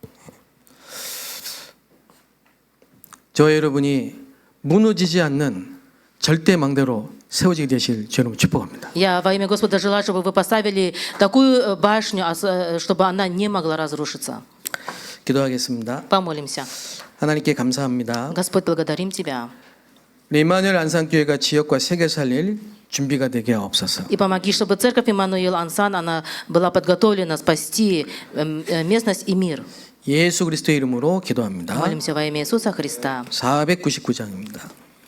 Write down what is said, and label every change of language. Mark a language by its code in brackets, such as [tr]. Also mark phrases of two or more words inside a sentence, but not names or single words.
[ko] 저 여러분이 무너지지 않는 절대 망대로 세워지게 되실 주 여러분 축복합니다. [ru] Я во имя Господа желаю, чтобы вы поставили такую башню, чтобы она не могла разрушиться. [ko] 기도하겠습니다. [ru] Помолимся. [ko] 하나님께 감사합니다. [ru] Господь, благодарим Тебя. [ko] 우리 임마누엘 안산교회가 지역과 세계 살릴 준비가 되게 하옵소서. [ru] И помоги, чтобы церковь Иммануил Ансан, она была подготовлена спасти местность и мир. [ko] 예수 그리스도의 이름으로 기도합니다. [ru] Молимся во имя Иисуса Христа. [ko] 499장입니다.